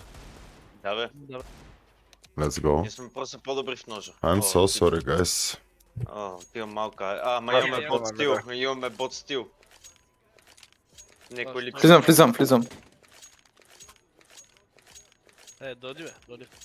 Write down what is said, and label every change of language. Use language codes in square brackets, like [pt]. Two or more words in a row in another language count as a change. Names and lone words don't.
[bg] да бе. [en] Let's go. [bg] Ние сме просто по-добри в ножа. [en] I'm so sorry, guys. [bg] Отивам малка. Ама имаме бот стил. Имаме бот стил. Некой липсва. Влизам. Доди бе, доди.